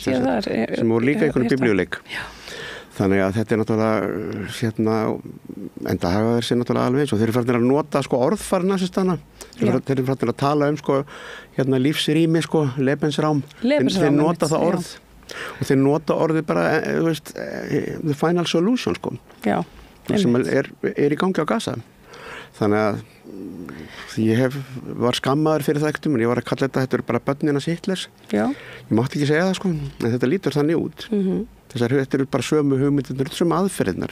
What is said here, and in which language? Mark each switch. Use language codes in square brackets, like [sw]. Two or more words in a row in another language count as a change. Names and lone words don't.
[is] sem voru líka einhvern biblíuleik. Já. Þannig að þetta er náttúrulega enda hafa þeir sér náttúrulega alveg eins og þeir eru farnir að nota sko orðfarna þeir eru farnir að tala sko lífsrými sko, Lebensraum þeir nota það orð og þeir nota orðið bara [en] the final solution [is] sko. Já. Sem er í gangi á Gaza. Þannig að ég var skammaður fyrir það ekkert en ég var að kalla þetta eru bara börnin hans Hitlers. Já. Ég mátti ekki segja það sko, en þetta lítur þannig út. Þetta eru bara sömu hugmyndir, sömu aðferðirnar.